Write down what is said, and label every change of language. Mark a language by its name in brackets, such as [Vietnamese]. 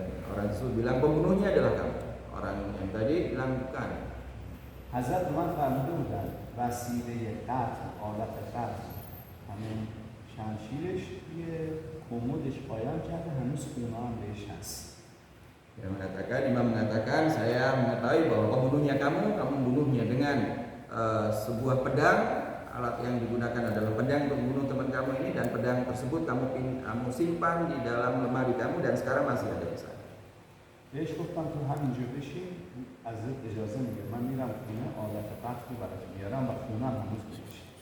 [Indonesian] Orang tersebut bilang pembunuhnya adalah kamu. Orang yang tadi bilang bukan. [Persian] حضرت من فرموده بودن وسیله قتل، آلت قتل همین شمشیرش توی کمدش قایم کرده، هنوز خونه هم بهش هست. [Indonesian] Imam mengatakan, saya mengetahui bahwa pembunuhnya kamu bunuhnya dengan sebuah pedang. Alat yang digunakan adalah pedang untuk membunuh teman kamu ini, dan pedang tersebut kamu simpan di dalam lemari kamu dan sekarang masih ada di sana. [Persian] بهش گفتم تو همینجا بشین، حضرت اجازه میگه من میرم خونه آلت قتل رو برات میارم و خونه هم هنوز بهش.